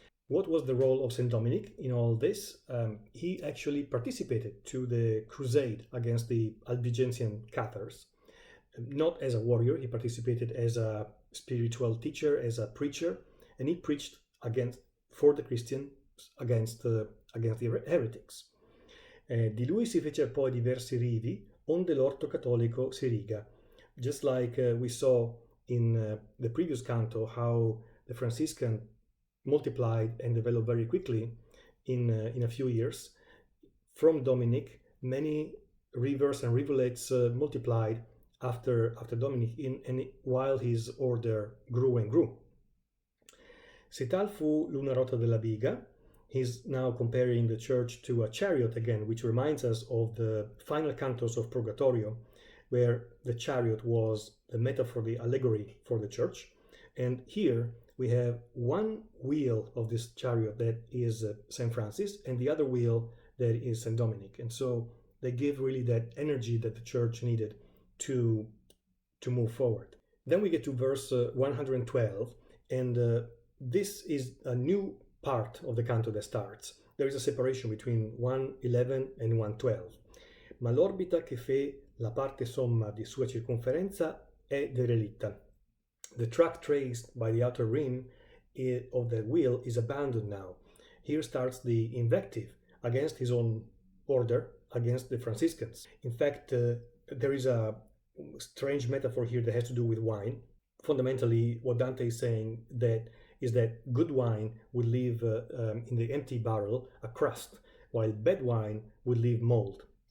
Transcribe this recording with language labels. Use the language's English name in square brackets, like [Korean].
[English] What was the role of Saint Dominic in all this? He actually participated to the crusade against the Albigensian Cathars. Not as a warrior, he participated as a spiritual teacher, as a preacher, and he preached for the Christians against the heretics. [Italian] Di lui si fecero poi diversi rivi, onde l'orto cattolico si riga. [English] Just like we saw in the previous canto, how the Franciscans multiplied and developed very quickly in a few years. From Dominic, many rivers and rivulets multiplied after Dominic, while his order grew and grew. [Italian] Se tal fu l'una rota della biga, [English] he's now comparing the church to a chariot again, which reminds us of the final cantos of Purgatorio, where the chariot was the metaphor, the allegory for the church. And here we have one wheel of this chariot that is St. Francis, and the other wheel that is St. Dominic. And so they give really that energy that the church needed to move forward. Then we get to verse 112, and this is a new part of the canto that starts. There is a separation between 111 and 112. [Italian] Ma l'orbita che fe la parte somma di sua circonferenza è derelitta. [English] The track traced by the outer rim of the will is abandoned now. Here starts the invective against his own order, against the Franciscans. In fact, there is a strange metaphor here that has to do with wine. Fundamentally, what Dante is saying is that good wine would leave in the empty barrel a crust, while bad wine would leave mold.